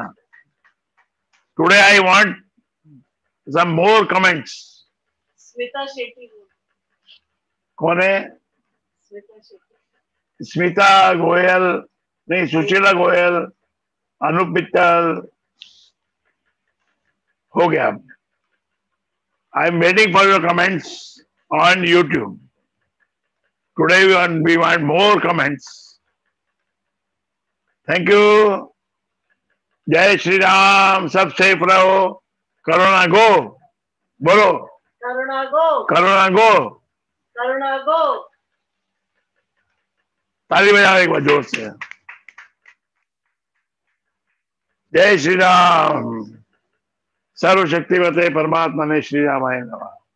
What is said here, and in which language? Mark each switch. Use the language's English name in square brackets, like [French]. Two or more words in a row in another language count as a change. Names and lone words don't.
[English] Today I want some more comments. [Hindi] स्मिता शेट्टी बोल। कौन है? स्मिता शेट्टी। स्मिता गोयल नहीं, सुशीला गोयल, अनूप मित्तल, हो गया। [English] I am waiting for your comments on YouTube. Today we want more comments. Thank you. [Hindi] जय श्री राम। सब सेफ रहो। करोना गो बोलो। करुणा गो। करोना गो। करुणा गो। ताली बजाओ एक बार जोर से। जय श्री राम। [Sanskrit] सर्वशक्तिमते परमात्मा ने श्री रामाय नमः।